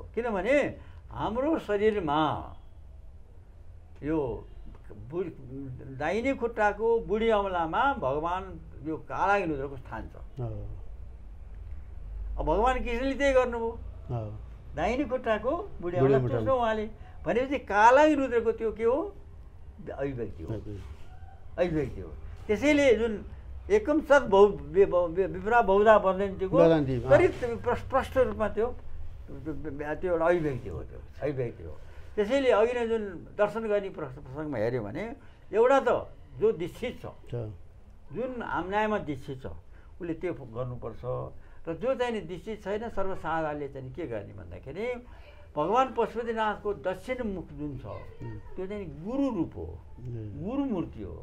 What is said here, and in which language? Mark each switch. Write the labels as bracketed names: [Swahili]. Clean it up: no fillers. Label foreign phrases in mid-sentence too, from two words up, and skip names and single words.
[Nepali] किनभने हाम्रो शरीरमा यो दाहिने खुट्टाको बुढी अमलामा भगवान् यो कालाग्नि रुद्रको स्थान छ। अब भगवान् कृष्णले त्यही गर्नुभयो, दाहिने खुट्टाको बुढी अमला चुस्नु उहाँले भनेपछि कालाग्नि रुद्रको त्यो के हो अभिव्यक्ति हो। त्यसैले जुन [Sanskrit] एकम सत् विप्रा बहुधा वदन्तिको [Nepali] प्रष्ट रूपमा त्यो एउटा अभिव्यक्ति हो। त्यसैले अघि नै जुन दर्शन गर्ने प्रसङ्गमा हेऱ्यो भने एउटा त जो दीक्षित छ, जुन न्यायमा दीक्षित छ उसले त्यो गर्नुपर्छ। र जो चाहिँ नि दीक्षित छैन सर्वसाधारणले चाहिँ के गर्ने भन्दाखेरि भगवान् पशुपतिनाथको दक्षिण मुख जुन छ त्यो चाहिँ गुरु रूप हो, गुरु मूर्ति हो।